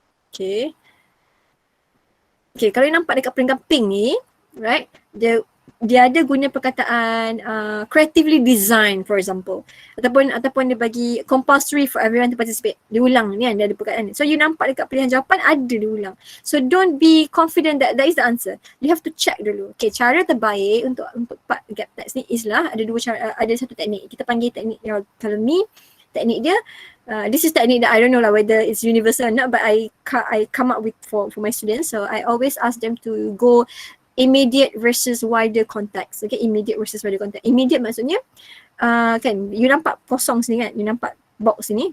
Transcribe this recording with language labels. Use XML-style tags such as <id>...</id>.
<en>Okay,</en> <ms>kalau</ms> <en>you</en> <ms>nampak dekat perenggan</ms> <en>pink ni, right,</en> <ms>dia ada guna perkataan</ms> <en>creatively design, for example,</en> <ms>ataupun dia bagi</ms> <en>compulsory for everyone to participate.</en> <ms>Dia ulang ni kan, dia ada perkataan ni.</ms> <en>So you</en> <ms>nampak dekat pilihan jawapan ada dia ulang.</ms> <en>So don't be confident that is the answer. You have to check</en> <ms>dulu. Okay, cara terbaik untuk</ms> <en>part gap text</en> <ms>ni is lah, ada 2 cara, ada satu teknik. Kita panggil teknik kalau ni teknik dia.</ms> <en>This is technique that I don't know lah whether it's universal or not, but I come up with for my students. So I always ask them to go immediate versus wider context. Okay, immediate versus wider context. Immediate</en> <ms>maksudnya kan,</ms> <en>you</en> <ms>nampak kosong sini kan,</ms> <en>you nampak box sini.</en>